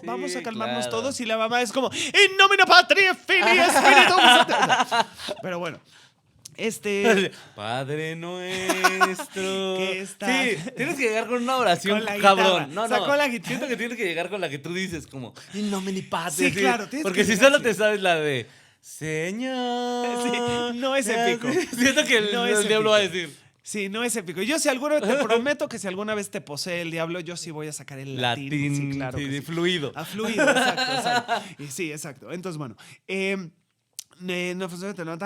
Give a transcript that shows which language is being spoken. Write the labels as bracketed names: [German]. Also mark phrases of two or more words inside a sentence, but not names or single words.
[Spanish] vamos a calmarnos claro. todos. Y la mamá es como, [Latin] in nomine Patria, Filii, Spiritus Sancti". [Spanish] Pero bueno, Padre nuestro. ¿Qué está? Sí, tienes que llegar con una oración, Con la cabrón. guitarra. No, Sacó la guitarra. Siento que tienes que llegar con la que tú dices, como, [Latin] in nomine Patria. [Spanish] Sí, claro, tienes Porque que si llegar solo así. te sabes la de, Señor. Sí, no es ya, épico. sí, siento que el, No es el diablo va a épico. decir. Sí, no es épico. Yo si alguna vez te prometo que si alguna vez te posee el diablo, yo sí voy a sacar el latín. Latín, Sí, claro. sí, que sí. fluido. A fluido, exacto. Y sí, exacto. Entonces, bueno. No funciona, te nota.